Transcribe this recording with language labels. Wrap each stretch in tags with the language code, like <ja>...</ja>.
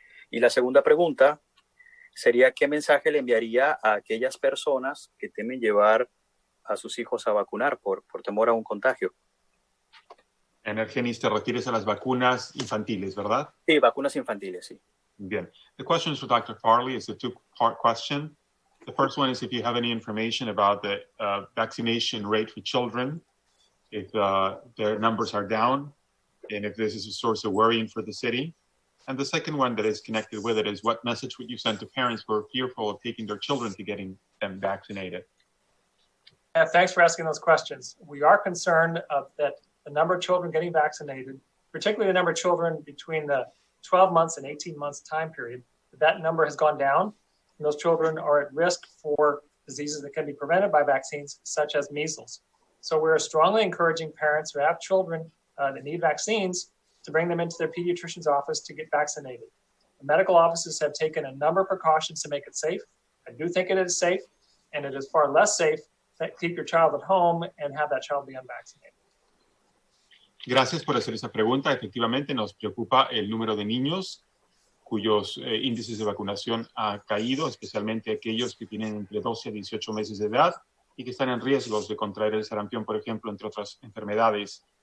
<es>Y la segunda pregunta sería qué mensaje le enviaría a aquellas personas que temen llevar a sus hijos a vacunar por temor a un contagio. Argenis, te refieres a las vacunas infantiles, ¿verdad? Sí, vacunas infantiles, sí.</es> <en>Bien. The question for Dr. Farley is a two-part question. The first one is if you have any information about the vaccination rate for children, if their numbers are down, and if this is a source of worrying for the city. And the second one that is connected with it is what message would you send to parents who are fearful of taking their children to getting them vaccinated? Thanks for asking those questions. We are concerned that the number of children getting vaccinated, particularly the number of children between the 12 months and 18 months time period, that number has gone down. And those children are at risk for diseases that can be prevented by vaccines, such as measles. So we're strongly encouraging parents who have children that need vaccines to bring them into their pediatrician's office to get vaccinated. The medical offices have taken a number of precautions to make it safe. I do think it is safe, and it is far less safe to keep your child at home and have that child be unvaccinated.</en> <es>Gracias por hacer esa pregunta. Efectivamente, nos preocupa el número de niños cuyos índices de vacunación ha caído, especialmente aquellos que tienen entre 12 a 18 meses de edad y que están en riesgos de contraer el sarampión, por ejemplo, entre otras enfermedades.</es>